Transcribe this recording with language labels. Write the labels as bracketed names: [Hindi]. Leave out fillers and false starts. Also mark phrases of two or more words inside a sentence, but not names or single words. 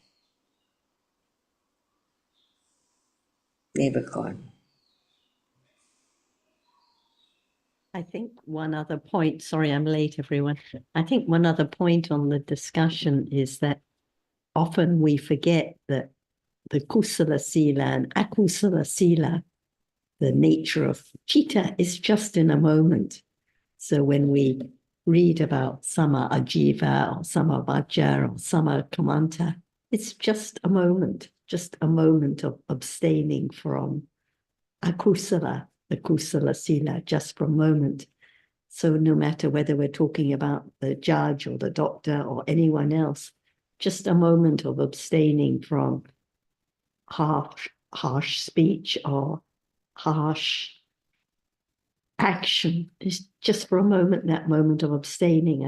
[English] Never gone. I think one other point, sorry, I'm late, everyone. I think one other point on the discussion is that often we forget that the [Pali] kusala sila [English] and [Pali] akusala sila, [English] the nature of chitta, is just in a moment. So when we read about [Pali] sama ajiva [English] or [Pali] sama vajja [English] or [Pali] sama kamanta, [English] it's just a moment of abstaining from akusala, the [Pali] kusala sila, [English] just for a moment. So no matter whether we're talking about the judge or the doctor or anyone else, just a moment of abstaining from harsh speech or harsh action is just for a moment, that moment of abstaining.